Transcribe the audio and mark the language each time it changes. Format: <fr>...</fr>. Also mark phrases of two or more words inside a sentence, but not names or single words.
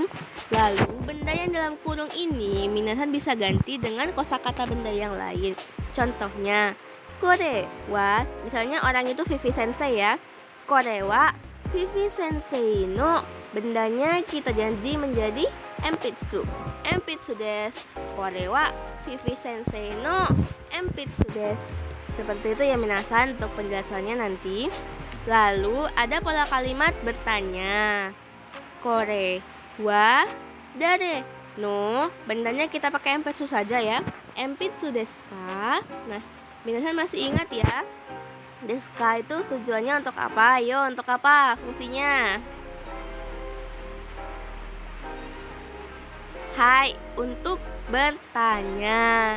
<id>Lalu benda yang dalam kurung ini minasan bisa ganti dengan kosakata benda yang lain. Contohnya</id> <ja>これは,</ja> <id>misalnya orang itu Vivi Sensei ya.</id> <ja>これはVivi先生の,</ja> <id>bendanya kita ganti menjadi empitsu.</id> <ja>えんぴつです. これはVivi先生のえんぴつです.</ja> <id>Seperti itu ya minasan untuk penjelasannya nanti. Lalu ada pola kalimat bertanya.</id> <ja>これは誰の,</ja> <id>bendanya kita pakai empitsu saja ya.</id> <ja>えんぴつですか?</ja> <id>Nah, minasan masih ingat ya, deska itu tujuannya untuk apa? Ayo, untuk apa fungsinya? Hai, untuk bertanya.</id>